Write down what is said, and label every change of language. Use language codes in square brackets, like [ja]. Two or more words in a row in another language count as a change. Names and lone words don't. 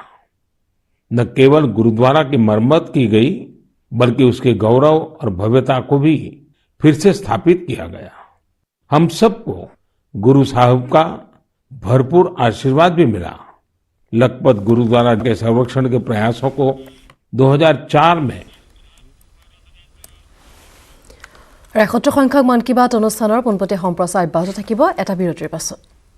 [hi] न केवल गुरुद्वारा की मरम्मत की गई, बल्कि उसके गौरव और भव्यता को भी फिर से स्थापित किया गया। हम सबको गुरु साहिब का भरपूर आशीर्वाद भी मिला। लखपत गुरुद्वारा के संरक्षण के प्रयासों को 2004 में [as] 71 সংখ্যক মন কী বাত অনুষ্ঠানৰ পোনপটীয়া সম্প্ৰচাৰ অব্যাহত থাকিব এটা বিৰতিৰ পাছত।